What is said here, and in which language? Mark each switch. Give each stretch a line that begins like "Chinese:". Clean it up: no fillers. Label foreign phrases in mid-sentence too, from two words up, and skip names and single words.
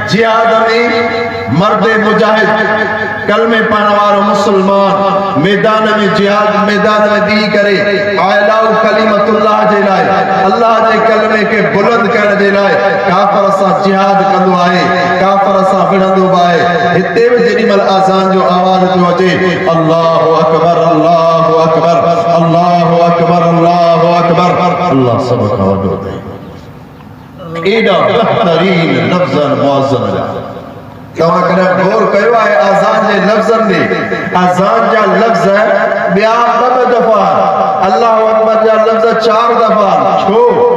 Sindhi: जिहाद में मर्द मुजाहिद कलमे पाण वारो मुसलमान मैदान में जिहाद मैदान में दी करे
Arabic: لإعلاء كلمة الله
Sindhi: जे लाइ, अल्लाह जे कलमे के बुलंद करण जे लाइ काफ़र सां जिहाद कंदो आहे, काफ़र सां विढ़ंदो बि आहे। हिते बि जेॾीमहिल आज़ान जो आवाज़ थो अचे,
Arabic: الله أكبر الله أكبر الله أكبر الله أكبر,
Sindhi: अल्लाह सभ खां वॾो अथई। एॾा बहितरीन लफ़्ज़ मुअज़्ज़म तव्हां कॾहिं गौर कयो आहे आज़ान जे लफ़्ज़नि ॾे? आज़ान जा लफ़्ज़ ॿिया 2 दफ़ा,
Arabic: الله أكبر
Sindhi: जा लफ़्ज़ 4 दफ़ा।